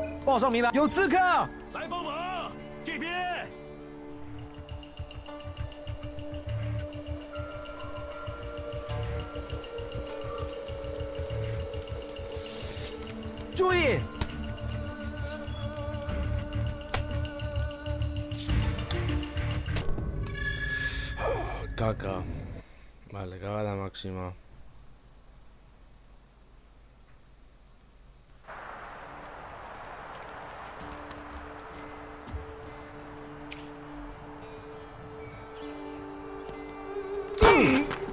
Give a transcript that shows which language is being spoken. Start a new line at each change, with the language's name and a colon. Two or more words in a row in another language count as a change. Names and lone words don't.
Chinese: 报上名来，有刺客！来帮忙，这边！注意！
Spanish: Caca. Vale, cagada máxima. ¡Ah!